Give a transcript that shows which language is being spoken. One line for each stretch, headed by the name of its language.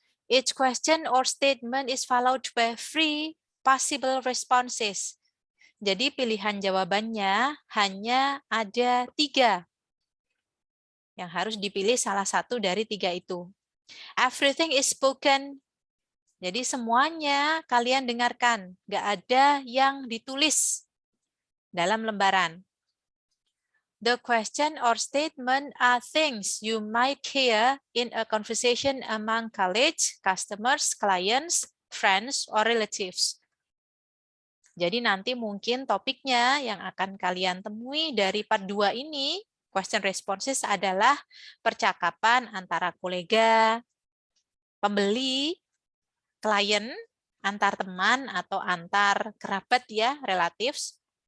English: Each question or statement is followed by 3 possible responses.
Indonesian: Jadi pilihan jawabannya hanya ada 3. Yang harus dipilih salah satu dari 3 itu.
English: Everything is spoken.
Indonesian: Jadi semuanya kalian dengarkan. Nggak ada yang ditulis dalam lembaran.
English: The question or statement are things you might hear in a conversation among colleagues, customers, clients, friends, or relatives.
Indonesian: Jadi nanti mungkin topiknya yang akan kalian temui dari part 2 ini, question responses adalah percakapan antara kolega, pembeli, klien, antar teman atau antar kerabat ya, relatives.